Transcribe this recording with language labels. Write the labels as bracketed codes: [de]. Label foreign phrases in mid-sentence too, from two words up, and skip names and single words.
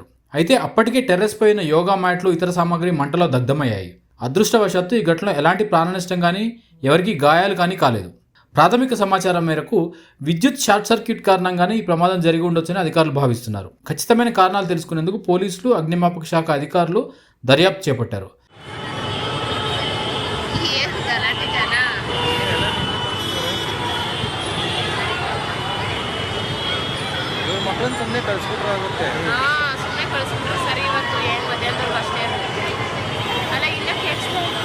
[te] అయితే అప్పటికే టెర్రస్ పైన యోగా మ్యాట్లు, ఇతర సామాగ్రి మంటలో దగ్ధమయ్యాయి. అదృష్టవశాత్తు ఈ ఘటనలో ఎలాంటి ప్రాణ నష్టం కానీ, ఎవరికీ గాయాలు కానీ కాలేదు. ప్రాథమిక సమాచారం మేరకు విద్యుత్ [en] short circuit [te] కారణంగానే ఈ ప్రమాదం జరిగి ఉండొచ్చని అధికారులు భావిస్తున్నారు. ఖచ్చితమైన కారణాలు తెలుసుకునేందుకు పోలీసులు, అగ్నిమాపక శాఖ అధికారులు దర్యాప్తు చేపట్టారు. [kn] ಮಕ್ಕಳನ್ನ ಸುಮ್ಮನೆ ಕಳಿಸ್ಬಿಟ್ರೆ ಆಗುತ್ತೆ. ಸುಮ್ಮನೆ ಕಳಿಸ್ಬಿಟ್ರೆ ಸರಿ. ಇವತ್ತು ಏನು ಮಧ್ಯಾಹ್ನದವರೆಗೂ ಅಷ್ಟೇ ಇರುತ್ತೆ. ಅಲ್ಲ ಇಲ್ಲ ಕೆಡ್ಸ್ಬೋದು